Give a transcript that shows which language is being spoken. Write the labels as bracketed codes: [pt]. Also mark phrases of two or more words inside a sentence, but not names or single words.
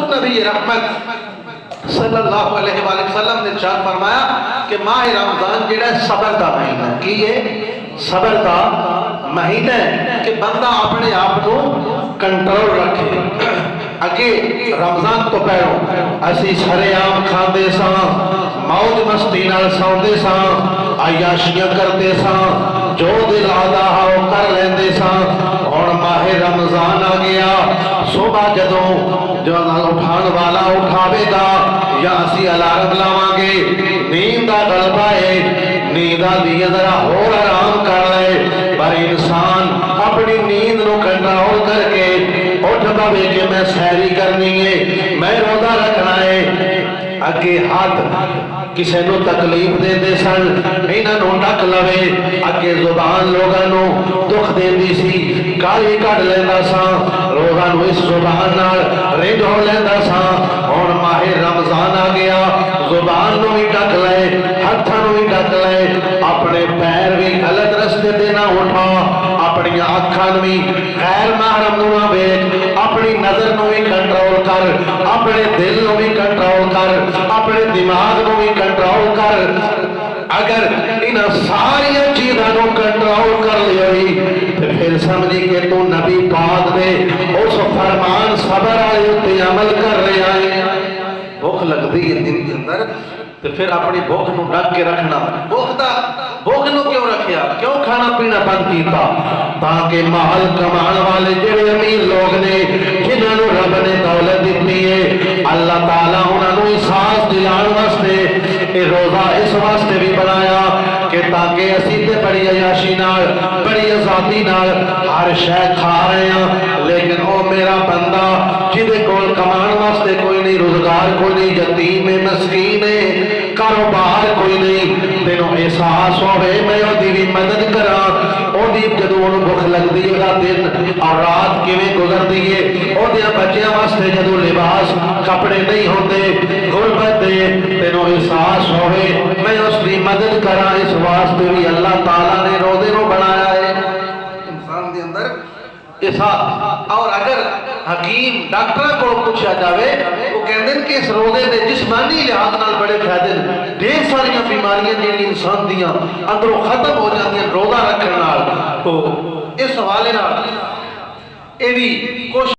[pa] نبی رحمت [ar] صلی اللہ علیہ وآلہ وسلم [pa] نے ارشاد فرمایا کہ ماہ رمضان جڑا صبر دا مہینہ کی ہے، صبر دا مہینہ ہے کہ بندہ اپنے آپ کو کنٹرول رکھے۔ اگے رمضان تو پہلو اسی سرے عام کھاندے ساں، موج مستی نال سوندے ساں، عیاشیاں کرتے ساں، جو دل آدھا ہو کر لیندے ساں۔ اور ماہ رمضان آ گیا، صبح جو اٹھان والا اٹھاوے گا یا اسی الارم لاواں گے، نیند دا غلبہ ہے، نیند دی ذرا اور آرام کر لے، پر انسان اپنی نیند نو کنٹرول کر کے اٹھ پاوے کہ میں سحری کرنی ہے، میں روزہ رکھنا ہے۔ اگے ہاتھ کسے نو تکلیف دے دے سن، انہاں نو ڈک لوے، اگے زبان لوگاں نو دکھ دیندی سی، گالی کڈ لیندا سا، لوگاں نو اس زبان نال رنج ہو لیندا سا۔ اور ماہ رمضان آ گیا، زبان نو بھی ڈک لے، ہتھاں نو بھی ڈک لے، اپنے پیر بھی غلط رستے تے نہ اٹھا، اپنی اکھاں بھی غیر محرم نو نہ ویکھ، اپنی نظر نو بھی کنٹرول کر، اپنے دل نو بھی کنٹرول کر، اپنے دماغ نو بھی کنٹرول کر۔ اگر انہاں ساری چیزاں نو کنٹرول کر لیوئی تو پھر سمجھی کہ تو نبی پاک دے اس فرمان صبر والے اتے عمل کر رہے ہیں۔ بھوک لگتی ہے دل کے اندر تو پھر اپنی بھوک نو ڈک کے رکھنا۔ بھوک نو کیوں رکھیا؟ کیوں کھانا پینا بند کیتا؟ تاکہ مال کمان والے جڑے امیر لوگ نے جنہاں نو رب نے دولت دیتی ہے، اللہ تعالیٰ انہاں نو احساس دلان واسطے اے روزہ اس واسطے بھی بنایا کہ تاکہ اسی تے بڑی عیاشی نال، بڑی آزادی نال ہر شے کھا رہے ہیں، لیکن او میرا بندہ جدے کول کمان واسطے کوئی نہیں، روزگار کوئی نہیں، یتیم ہے، مسکین ہے، کاروبار کوئی نہیں، تینوں احساس ہوئے میں او دی بھی مدد کراں، او دی جدو انہوں بھوک لگ دی گا دن اور رات کیویں گزر دیئے، او دیا بچیاں واسطے جدو لباس کپڑے نہیں ہوندے، غربت دے، تینوں احساس ہوئے میں اس دی مدد کراں۔ اس واسطے بھی اللہ تعالیٰ نے روزے نو بنایا ہے انسان دے اندر احساس۔ اور اگر حکیم ڈاکٹر کو پوچھا جاوے وہ کہندے کہ اس روزے دے جسمانی لحاظ نال بڑے فائدے، ڈھیر ساریاں بیماریاں جڑی انسان دیاں اندروں ختم ہو جاندیاں روزہ رکھن نال۔ تو اس حوالے نال اے بھی کوشش